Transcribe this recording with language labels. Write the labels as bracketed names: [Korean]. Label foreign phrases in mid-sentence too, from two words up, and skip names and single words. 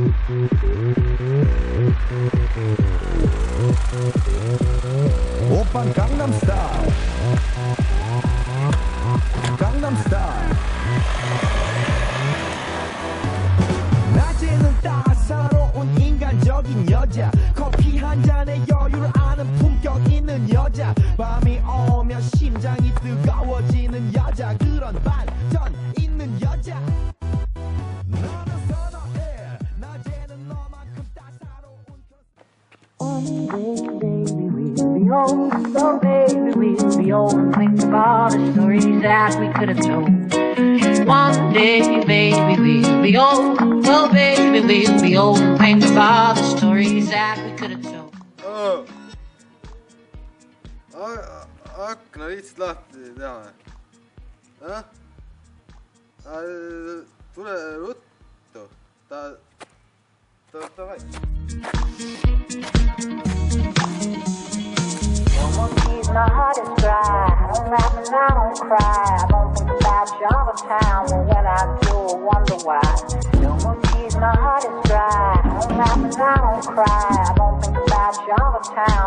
[Korean] 오빤 강남스타일 강남스타일 낮에는 따사로운 인간적인 여자 커피 한 잔에 여유를 아는 품격 있는 여자 밤이 오면 심장이 뜨거워지는 여자 그런 반전 있는 여자 너는 선호해 낮에는 너만큼 따사로운 [English] One day, baby, we'll be old. So, baby, we'll be old and think of all the stories that we could have told. One day, baby, we'll be old. So, baby, we'll be old and think of all the stories that we could have told. [Estonian] Akna lihtsalt lahti teha. Tule ruttu. Davai. [English] No one sees my heart is dry. I don't laugh and I don't cry. I don't think about you all the time. But when I do, I wonder why. No one sees my heart is dry. I don't laugh and I don't cry. I don't think about you all the time.